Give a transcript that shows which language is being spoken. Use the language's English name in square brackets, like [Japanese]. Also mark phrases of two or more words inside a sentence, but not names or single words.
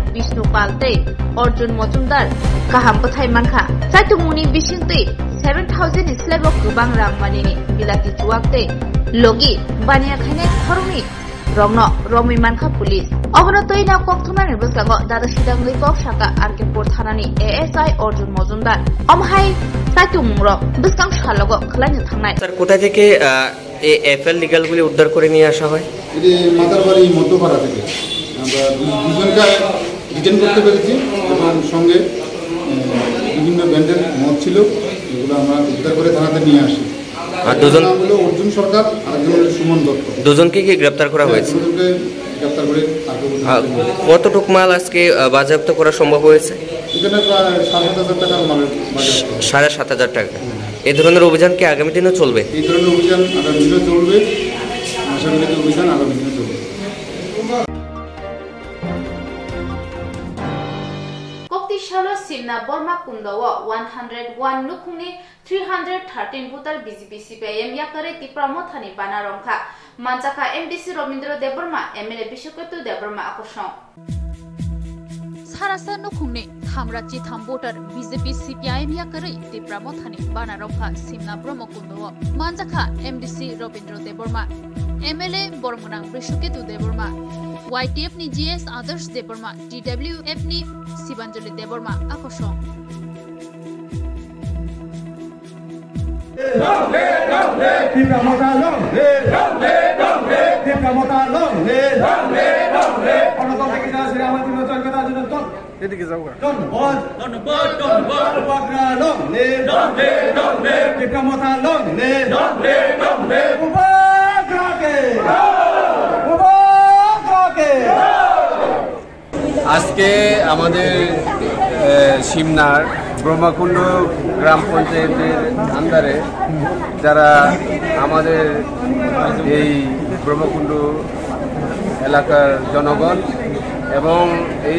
[Kok Borok] Vishnu Palte Arjun Mojumdar kaham pathai mankha saitu muni bisinte 7000 islebo kubang rangmani ni bilati chuakte logi bania khaine khormi rongno romi mankha police Ogonotoi na kokthumani buskango dada sidangli kok shaka Argepur Thanani ASI Arjun Mojumdar omhai saitu mungro buskang shalogo khlaini thangnai [Bangla] স্যার কোথা থেকে এই এফএল লিগ্যালগুলি উদ্ধার করে নিয়ে আসা হয় এটি মাদারবাড়ি মধ্যপাড়া থেকে আমরা দুজনকে রিটার্ন করতে পেরেছি এবং সঙ্গে বিভিন্ন ব্যান্ডের মদ ছিল এগুলো আমরা উদ্ধার করে থানাতে নিয়ে আসি আর দুজন হলো অর্জুন সরকার আর একজন হলো সুমন দত্ত দুজনকে কি গ্রেফতার করা হয়েছে গ্রেফতার করে কতটুক মাল আজকে বাজেয়াপ্ত করা সম্ভব হয়েছে এখানে প্রায় ৭,৫০০ টাকার মালের বাজেয়াপ্ত ৭,৫০০ টাকা এই ধরনের অভিযান কি আগামী দিনেও চলবে এই ধরনের অভিযান আগামী দিনেও চলবে আশা করি অভিযান আগামী দিনে চলবে [Kok Borok] Koktishala Simna Borma Kundawa 101 Nukuni 313 Butar BJP CPIM Yakare Tipramo Thani Bana Rongkha Manchaka MDC Robindra Deborma MLA Bishoketu Deborma Akoshon Sarasa Nukuni Thamrachi Thambotar BJP CPIM Yakare Tipramo Thani Bana Rongkha Simna Borma Kundawa Manchaka MDC Robindra Deborma MLA Bormanang Bishoketu Deborma YTF ni GS Adarsh Deborma TWF ni Sibanjali Deborma Akoshon [Bangla] এদিকে যাও আজকে আমাদের সিমনার ব্রহ্মকুণ্ড গ্রাম পঞ্চায়েতের আন্ডারে যারা আমাদের এই ব্রহ্মকুণ্ড এলাকার জনগণ এবং এই